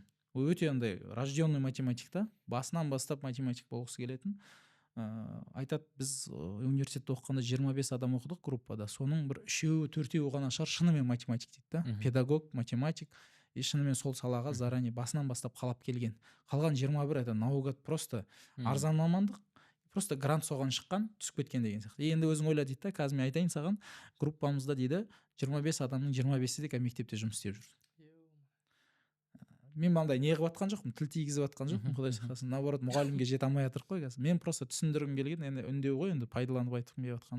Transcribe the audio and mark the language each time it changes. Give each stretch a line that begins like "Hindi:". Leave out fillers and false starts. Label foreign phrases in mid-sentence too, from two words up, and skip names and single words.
Kazakh: Ол өте андай
Russian: рожденный математик
Kazakh: та, басынан бастап математик болғысы келетін. Айтады, біз университетте оқығанда 25 адам оқыдық группада, соның бір 3-4 ғана шығар шынымен математик дейді да, педагог, математик, и шынымен сол салаға заранее басынан бастап қалап келген. Қалған 21
Russian: это наугад просто
Kazakh: арзан мамандық, просто грант соған шыққан, түсіп кеткен деген сияқты. Енді өзің ойла дейді да, қазір мен айтайын саған, группамызда дейді 25 адамның 25-і де мектепте жұмыс істеп жүр. Мен мынандай не қылып жатқан жоқпын, тіл тигізіп жатқан жоқпын, құдай сақтасын. Наоборот, мұғалімге жете алмай жатыр қой қазір. Мен просто түсіндіргім келген, енді үндеу ғой, енді пайдаланып айтқым келіп жатқаны.